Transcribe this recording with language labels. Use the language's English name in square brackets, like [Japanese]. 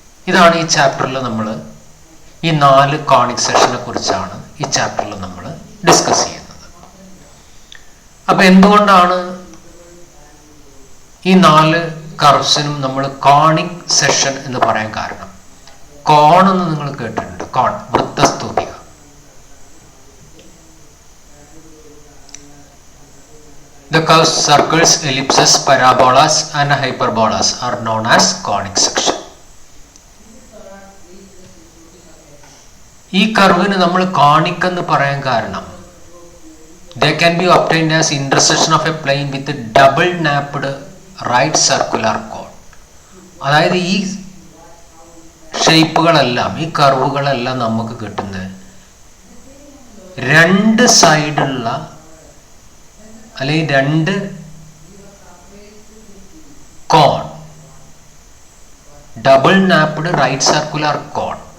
[Malayalam] ഇതാണ് ഈ ചാപ്റ്ററിൽ നമ്മൾ ഈ 4 കോണിക് സെക്ഷനെ കുറിച്ചാണ് ഈ ചാപ്റ്ററിൽ നമ്മൾ ഡിസ്കസ് ചെയ്യുന്നത്. അപ്പൊ എന്തുകൊണ്ടാണ് ഈ 4 കർവ്സിനും നമ്മൾ കോണിക് സെക്ഷൻ എന്ന് പറയാൻ കാരണം? കോൺ എന്ന് നിങ്ങൾ കേട്ടിട്ടുണ്ട്, കോൺ, വൃത്തസ്തൂപിക. [English] The curves, circles, ellipses, parabolas and hyperbolas are known as conic section. [Malayalam] ഈ കർവിന് നമ്മൾ കോണിക് എന്ന് പറയാൻ കാരണം [English] they can be obtained as intersection of a plane with a double napped right circular cone. [Malayalam] അതായത് ഈ ഷേപ്പുകളെല്ലാം, ഈ കർവുകളെല്ലാം നമുക്ക് കിട്ടുന്നത് 2 സൈഡുള്ള അല്ലെങ്കിൽ 2 കോൺ, ഡബിൾ നാപ്ഡ് റൈറ്റ് സർക്കുലർ കോൺ.